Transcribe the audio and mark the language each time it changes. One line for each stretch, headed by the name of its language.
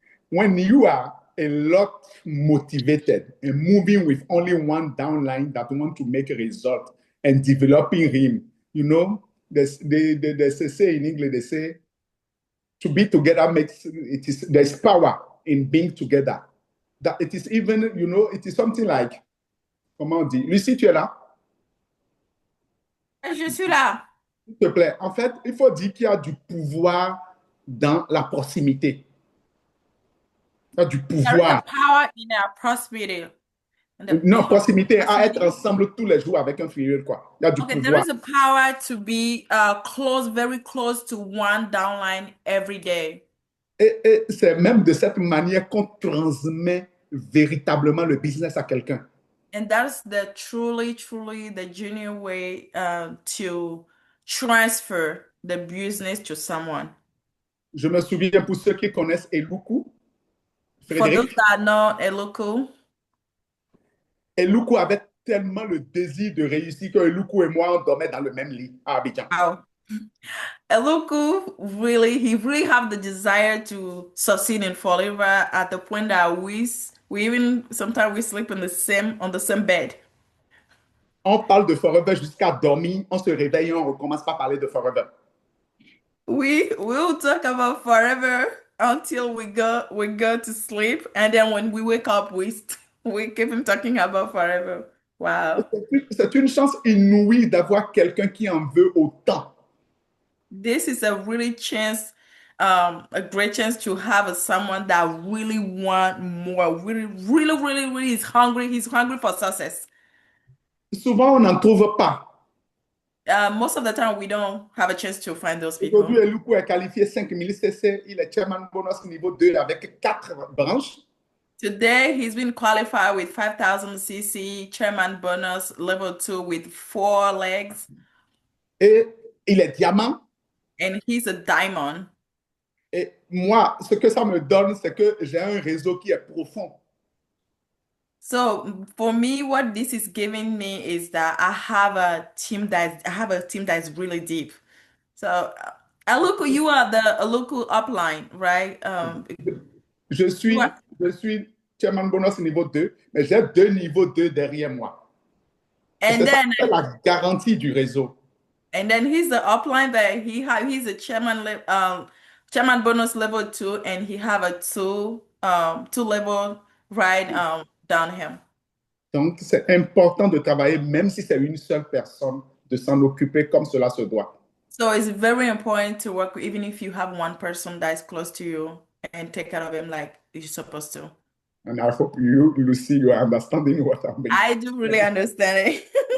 English: When you are a lot motivated and moving with only one downline that want to make a result and developing him, there's a say in English, they say, to be together there's power in being together. That it is even, it is something like,
French: comment on dit? Lucie, tu es là? Je suis là. S'il te plaît, en fait, il faut dire qu'il y a du pouvoir dans la proximité. Il y a du pouvoir.
English: There is a power in our proximity.
French: Non, proximité, à être ensemble tous les jours avec un filleul, quoi. Il y a du pouvoir.
English: There is a power to be close, very close to one downline every day.
French: Et c'est même de cette manière qu'on transmet véritablement le business à quelqu'un.
English: And that's the truly the genuine way to transfer the business to someone.
French: Je me souviens, pour ceux qui connaissent Eluku,
English: For those that know Eluku,
French: Eluku avait tellement le désir de réussir que Luku et moi, on dormait dans le même lit à Abidjan.
English: Wow. Eluku he really have the desire to succeed in Fall River at the point that we even sometimes we sleep on the same bed.
French: On parle de Forever jusqu'à dormir, on se réveille et on recommence par parler de Forever.
English: We will talk about forever until we go to sleep, and then when we wake up, we keep on talking about forever. Wow.
French: C'est une chance inouïe d'avoir quelqu'un qui en veut autant.
English: This is a a great chance to have someone that really want more, really is hungry. He's hungry for success.
French: Souvent, on n'en trouve pas.
English: Most of the time, we don't have a chance to find those people.
French: Aujourd'hui, Eluku est qualifié 5000 cc. Il est chairman bonus niveau 2 avec 4 branches.
English: Today, he's been qualified with 5,000 cc, chairman bonus level 2 with 4 legs.
French: Et il est diamant.
English: And he's a diamond.
French: Et moi, ce que ça me donne, c'est que j'ai un réseau qui est profond.
English: So for me, what this is giving me is that I have a team that's really deep. So Aluku, you are the Aluku upline, right?
French: Je suis chairman bonus niveau 2, mais j'ai 2 niveaux 2 derrière moi.
English: And then
French: la garantie du réseau.
English: And then he's the upline that he's a chairman bonus level 2, and he have a two level right down him.
French: Donc c'est important de travailler même si c'est une seule personne, de s'en occuper comme cela se doit.
English: So it's very important to work even if you have one person that is close to you and take care of him like you're supposed to. And I hope you, Lucy, you are understanding what I mean. I do really understand it.